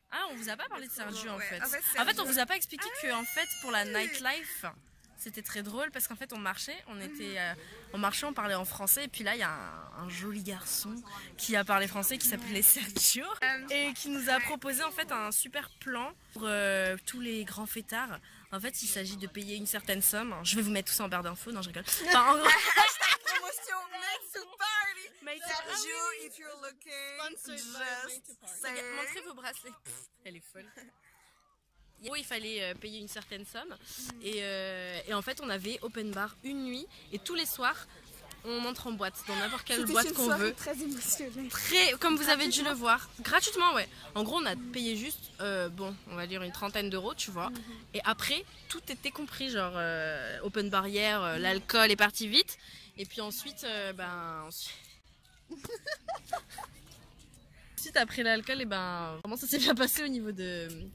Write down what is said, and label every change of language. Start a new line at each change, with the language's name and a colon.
French: Ah, on vous a pas parlé de Sergio en fait. En fait, on vous a pas expliqué que en fait pour la nightlife, c'était très drôle parce qu'en fait on marchait, on parlait en français et puis là il y a un joli garçon qui a parlé français qui s'appelait Sergio et qui nous a proposé en fait un super plan pour tous les grands fêtards. En fait il s'agit de payer une certaine somme. Je vais vous mettre tout ça en barre d'infos, non je rigole. Enfin, en gros...
English: promotion, let's party. Sergio, if you're looking, just say...
French: Montrez vos bracelets. Elle est folle. Il fallait payer une certaine somme et en fait on avait open bar une nuit et tous les soirs on entre en boîte dans n'importe quelle boîte qu'on veut. Très émotionnelle. Comme vous avez dû le voir. Gratuitement, ouais. En gros on a payé juste bon on va dire une trentaine d'euros tu vois et après tout était compris genre open barrière, l'alcool est parti vite et puis ensuite ensuite après l'alcool et vraiment ça s'est bien passé au niveau de...